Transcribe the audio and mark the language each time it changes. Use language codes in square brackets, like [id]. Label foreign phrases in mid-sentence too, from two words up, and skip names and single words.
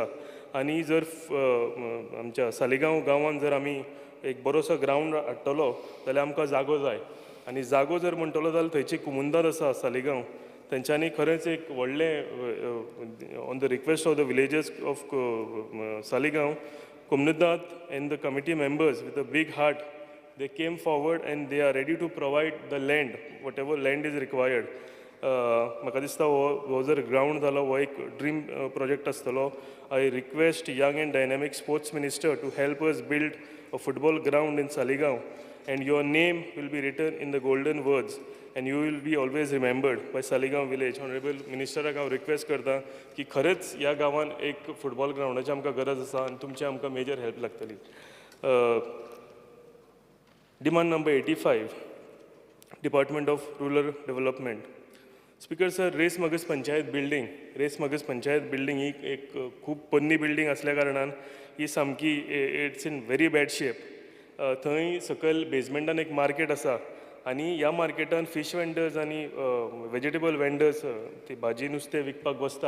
[kok] आनी जर आमच्या सालिगांव गांवांत जर आमी एक बरोसो ग्रावंड हाडटलो जाल्यार आमकां जागो जाय. आनी जागो जर म्हणटलो जाल्यार थंयची कुमुंदार आसा सालिगांव तेंच्यांनी खरेंच एक व्हडलें [en] on the request of the villagers of Saligaon Kumundad and the committee members with a big heart they came forward and they are ready to provide the land, whatever land is required. [kok] म्हाका दिसता हो जर ग्रावंड जालो हो एक [en] dream project [kok] आसतलो. [en] I request young and dynamic sports minister to help us build a football ground in Saligaon and your name will be written in the golden words and you will be always remembered by Saligaon village. Honorable Minister [kok] हांव रिक्वेस्ट करता की खरेंच ह्या गांवांत एक फुटबॉल ग्रावंडाची आमकां गरज आसा आनी तुमची आमकां [en] major help [kok] लागतली. [en] Demand number 85, Department of Rural Development. Speaker sir, [kok] रेस मगस पंचायत बिल्डिंग ही एक खूब पोन्नी बिल्डिंग असल्या कारणान ही सामकी [en] it's in very bad shape. [kok] थंय सकयल बेजमेंटान एक मार्केट आसा आनी ह्या मार्केटान [en] fish vendors [kok] आनी [en] vegetable vendors [kok] ती भाजी नुस्तें विकपाक बसता.